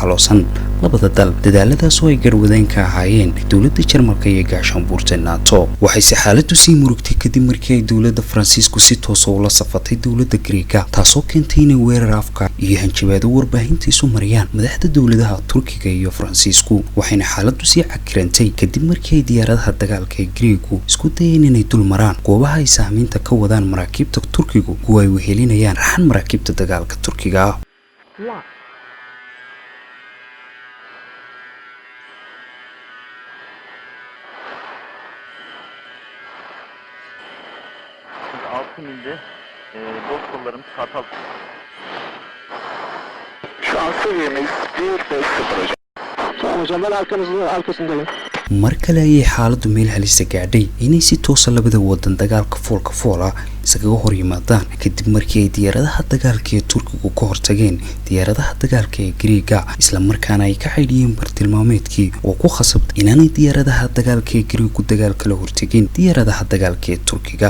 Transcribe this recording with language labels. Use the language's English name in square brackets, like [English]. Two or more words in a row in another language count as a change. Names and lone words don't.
[Somali] xaloosan labada dal dadaaladaas oo ay garwadeen ka ahaayeen dawladda Jarmalka iyo gaashaanbuurta NATO waxayse xaaladdu sii murugtay kadib markii ay dawladda Faransiisku si toos ah ula safatay dawladda Greega taasoo keentay in weerar afka iyo hanjabaado warbaahinta isu mariyaan madaxda dawladaha Turkiga iyo Faransiisku waxayna xaaladdu sii cakirantay kadib markii ay diyaaradaha dagaalka ee Greegu isku dayeen inay dul maraan goobaha ay saamaynta ka wadaan maraakiibta Turkigu kuwa ay wehelinayaan raxan maraakiibta dagaalka Turkiga [Turkish] Dostlarımız Kartal. Şu an seviyemiz 1-5-0 hocam. Tamam hocam ben arkasındayım. [Somali] mar kale ayay xaaladdu meel halisa gaadhay inay si toosa labada wadan dagaalka foolka foola isaga hor yimaadaan kadib markii ay diyaaradaha dagaalka ee Turkigu ka hortageen diyaaradaha dagaalka ee Greega isla markaana ay ka xidhiyeen bartilmaameedkii oo ku khasabtay inaanay diyaaradaha dagaalka ee Greegu dagaalka la hortagin diyaaradaha dagaalka ee Turkiga